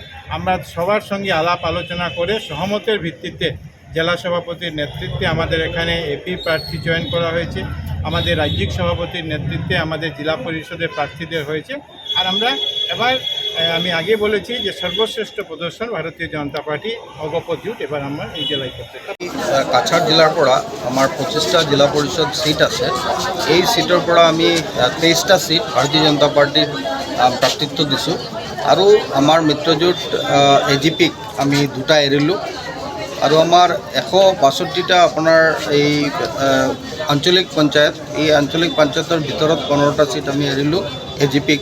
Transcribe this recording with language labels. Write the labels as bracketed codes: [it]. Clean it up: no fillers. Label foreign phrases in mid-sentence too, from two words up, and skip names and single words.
[bn] আমরা সবার সঙ্গে আলাপ আলোচনা করে সহমতের ভিত্তিতে জেলা সভাপতির নেতৃত্বে আমাদের এখানে এপি প্রার্থী চয়ন করা হয়েছে, আমাদের রাজ্যিক সভাপতির নেতৃত্বে আমাদের জেলা পরিষদের প্রার্থীদের হয়েছে। আর আমরা এবার আমি আগে বলেছি যে সর্বশ্রেষ্ঠ প্রদর্শন ভারতীয় জনতা পার্টি অগপত জোট এবার আমরা এই জেলায় করতে চাই। [as] কাছাড় জিলাৰ পৰা আমাৰ 25টা জিলা পৰিষদ সিট আছে। এই সিটৰ পৰা আমি 23টা সিট ভাৰতীয় জনতা পাৰ্টিৰ প্ৰাৰ্থিত্ব দিছোঁ আৰু আমাৰ মিত্ৰজোঁট এজিপিক আমি 2টা এৰিলোঁ আৰু আমাৰ 162টা আপোনাৰ এই আঞ্চলিক পঞ্চায়ত, এই আঞ্চলিক পঞ্চায়তৰ ভিতৰত 15টা সিট আমি এৰিলোঁ এজিপিক।